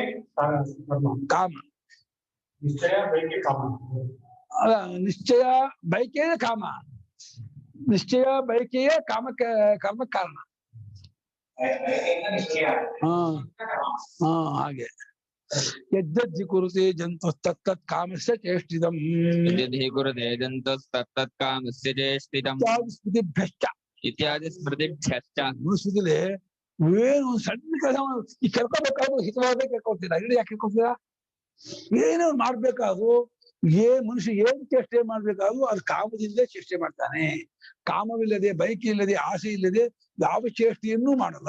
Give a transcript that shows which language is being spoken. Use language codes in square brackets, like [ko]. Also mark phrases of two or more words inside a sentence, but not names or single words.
[kn] ಕಾಮ, ನಿಶ್ಚಯ ಬಯಕೆ ಕಾಮ. ಅಲ್ಲ, ನಿಶ್ಚಯ ಬಯಕೆಯೇ ಕಾಮ, ನಿಶ್ಚಯ ಬಯಕೆಯೇ ಕಾಮಕ್ಕೆ ಕರ್ಮ ಕಾರಣ. [sa] ಹಾಗೆ ಯದ್ಯದ್ಧಿ ಕುರುತೆ ಜಂತು ತತ್ತತ್ ಕಾಮಸ್ಯ ಚೇಷ್ಟಿತಂ यदि कुरुते जन्तस्तत्तत् कामस्य चेष्टितम् ಸ್ಮೃತಿಭ್ಯಶ್ಚ इत्यादि स्मृतिभ्यश्च [kn] ಮುಗಿಸಿದ್ರೆ ಏನು ಸಣ್ಣ ಕೆಲಸ ಈ ಕೇಳ್ಕೋಬೇಕಾದ್ರು ಹಿತವಾದ ಕೇಳ್ಕೊಳ್ತೀರಾ, ಇಲ್ಲಿ ಯಾಕೆ ಕೇಳ್ಕೊಳ್ತೀರಾ? ಏನೋ ಮಾಡ್ಬೇಕಾದ್ರು ಮನುಷ್ಯ ಏನ್ ಚೇಷ್ಟೆ ಮಾಡ್ಬೇಕಾದ್ರು ಅದು ಕಾಮದಿಂದ ಚೇಷ್ಟೆ ಮಾಡ್ತಾನೆ. ಕಾಮವಿಲ್ಲದೆ, ಬಯಕೆ ಇಲ್ಲದೆ, ಆಸೆ ಇಲ್ಲದೆ ಯಾವ ಚೇಷ್ಟೆಯನ್ನೂ ಮಾಡಲ್ಲ.